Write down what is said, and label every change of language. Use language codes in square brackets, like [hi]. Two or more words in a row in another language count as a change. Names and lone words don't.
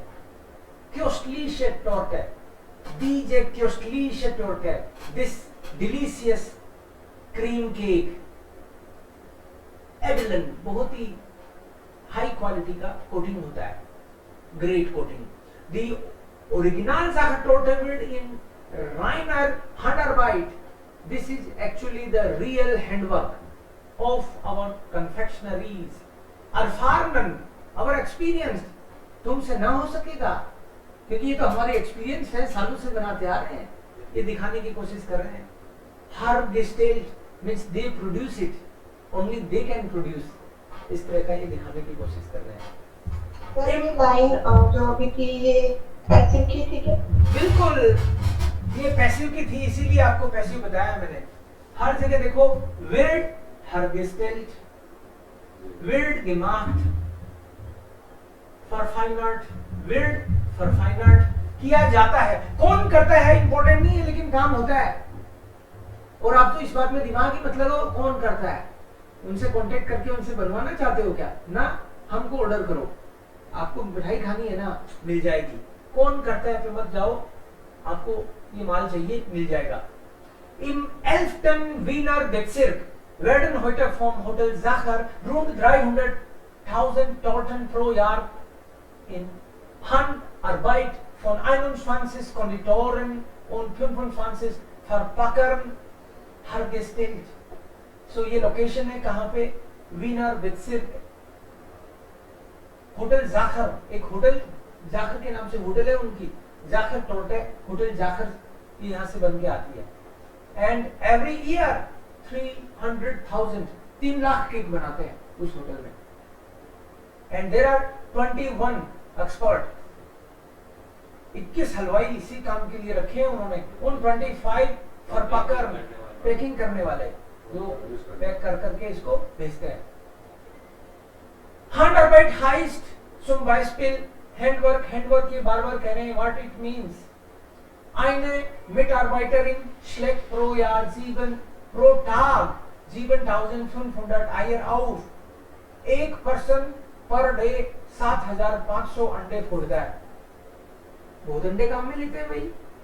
[de] Köstliche Torte, diese köstliche Torte, [en] this delicious cream cake, [hi] एडलन बहुत ही [en] high quality [hi] का कोटिंग होता है, [en] great coating. The original [de] Sachertorte wird in reiner Handarbeit. [en] This is actually the real handwork of our confectionaries. Erfahrenen, our experienced, [hi] तुमसे ना हो सकेगा क्योंकि ये तो हमारे एक्सपीरियंस है, सालों से बनाते आ रहे हैं, ये दिखाने की कोशिश कर रहे हैं। हर [en] distilled means they produce it, only they can produce, [hi] इस तरह का ये दिखाने की कोशिश कर रहे हैं। ये लाइन जो अभी थी ये पैसिव की थी क्या? बिल्कुल, ये पैसिव की थी, इसीलिए आपको पैसिव बताया मैंने। हर जगह देखो [de] wird hergestellt, wird gemacht, verfeinert, wird verfeinert, [hi] किया जाता है। कौन करता है इंपॉर्टेंट नहीं है, लेकिन काम होता है। और आप तो इस बात में दिमाग ही मतलब हो कौन करता है, उनसे कांटेक्ट करके उनसे बनवाना चाहते हो क्या? ना, हमको ऑर्डर करो, आपको मिठाई खानी है ना, मिल जाएगी। कौन करता है पे मत जाओ, आपको ये माल चाहिए मिल जाएगा। [de] Im 11. Wiener Bezirk werden heute vom Hotel Sacher rund 300.000 Torten pro Jahr in Handarbeit von 21 Konditoren und 25 Verpackern hergestellt. [hi] So ये लोकेशन है कहाँ पे? [de] Wiener Bezirk, [hi] होटल जाखर, एक होटल जाखर के नाम से होटल है उनकी, जाखर टोर्टे, होटल जाखर यहाँ से बन के आती है। [en] and every year [hi] 300,000 3 लाख केक बनाते हैं उस होटल में। [en] and there are 21 expert, [hi] 21 हलवाई इसी काम के लिए रखे हैं उन्होंने। उन 25 फरपाकर पैकिंग करने वाले जो पैक कर करके इसको भेजते हैं। [de] Handarbeit heißt zum Beispiel [en] Handwork, Handwork [hi] ये बार बार कह रहे हैं, [en] what it means, [de] eine Mitarbeiterin schlägt pro Jahr pro Tag 7.500 Eier auf. [hi] एक [en] person per day [hi] 7,500 अंडे फोड़ता है. बहुत अंडे काम में लेते हैं भाई.